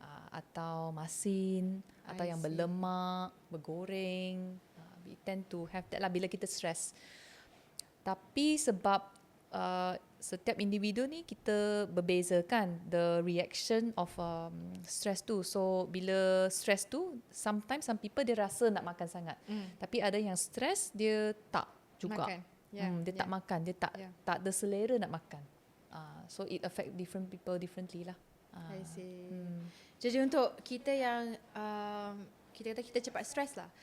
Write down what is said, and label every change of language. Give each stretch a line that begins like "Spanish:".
Malay: atau masin atau yang berlemak, bergoreng.
English: We tend to have that lah
Malay: bila kita stress. Tapi sebab setiap individu ni kita berbeza kan
English: the reaction of stress
Malay: tu. So bila stress tu
English: sometimes some people
Malay: dia rasa nak makan sangat. Tapi ada yang stress dia tak juga. Makan. Dia tak makan, dia tak ada selera nak makan.
English: So it affect different people differently lah. I see.
Malay: Jadi untuk kita yang kita kata kita cepat stres lah.